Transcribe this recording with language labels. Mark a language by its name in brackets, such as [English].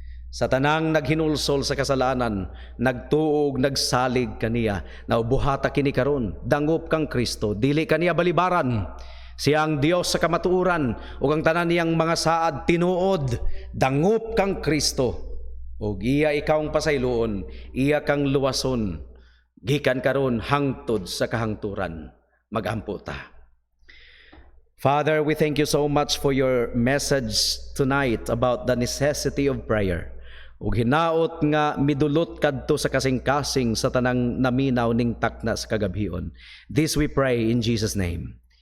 [Cebuano] Sa tanang naghinulsol sa kasalanan, nagtuog, nagsalig kaniya, naubuhata kini karon, dangop kang Kristo, dili kaniya balibaran. Siya ang Dios sa kamatuuran, ug ang tanan niyang mga saad tinuod, dangop kang Kristo. Ug iya ikaw ang pasayloon, iya kang luwason, gikan karon hangtod sa kahangturan. Magampo ta. [English] Father, we thank you so much for your message tonight about the necessity of prayer. [Cebuano] Ug hinaot nga midulot kadto sa kasing-kasing sa tanang naminaw ning takna sa kagabhion. [English] This we pray in Jesus' name.